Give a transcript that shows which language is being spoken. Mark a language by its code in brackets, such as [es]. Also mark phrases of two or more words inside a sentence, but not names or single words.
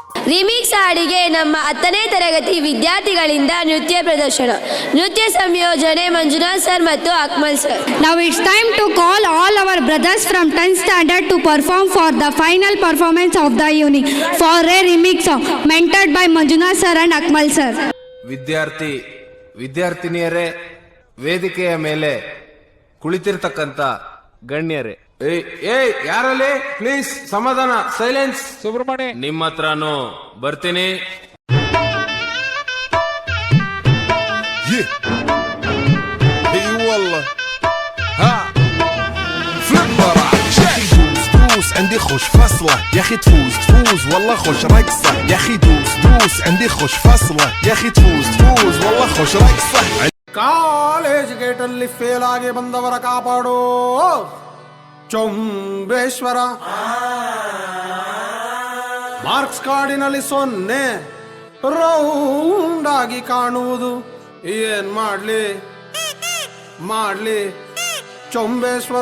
[kn] ರಿಮಿಕ್ಸ್ ಹಾಡಿಗೆ ನಮ್ಮ 10ನೇ ತರಗತಿ ವಿದ್ಯಾರ್ಥಿಗಳಿಂದ ನೃತ್ಯ ಪ್ರದರ್ಶನ. ನೃತ್ಯ ಸಂಯೋಜನೆ ಮಂಜುನಾಥ್ ಸರ್ ಮತ್ತು ಅಕ್ಮಲ್ ಸರ್. [en] Now it's time to call all our brothers from 10th standard to perform for the final performance of the evening for a remix song mentored by Manjunath sir and Akmal sir. [kn] ವಿದ್ಯಾರ್ಥಿನಿಯರೇ, ವೇದಿಕೆಯ ಮೇಲೆ ಕುಳಿತಿರ್ತಕ್ಕಂಥ ಗಣ್ಯರೇ, ಯಾರಲ್ಲಿ ಪ್ಲೀಸ್ ಸಮಾಧಾನ, ಸೈಲೆನ್ಸ್. ಸುಬ್ರಹ್ಮಣ್ಯ, ನಿಮ್ಮ ಹತ್ರನೂ ಬರ್ತೀನಿ. [ar] عندي خوش فصلة يا اخي تفوز والله خوش رقصة يا اخي دوس عندي خوش فصلة يا اخي تفوز والله خوش رقصة. [en] college gate [kn] ಅಲ್ಲಿ ಫೇಲ್ ಆಗಿ ಬಂದವರ ಕಾಪಾಡೋ ಚೊಂಬೇಶ್ವರ. [en] marks cardನಲ್ಲಿ [kn] 0 ರೌಂಡ್ ಆಗಿ ಕಾಣುವುದು. ಏನ್ ಮಾಡ್ಲಿ ಚೊಂಬೇಶ್ವರ.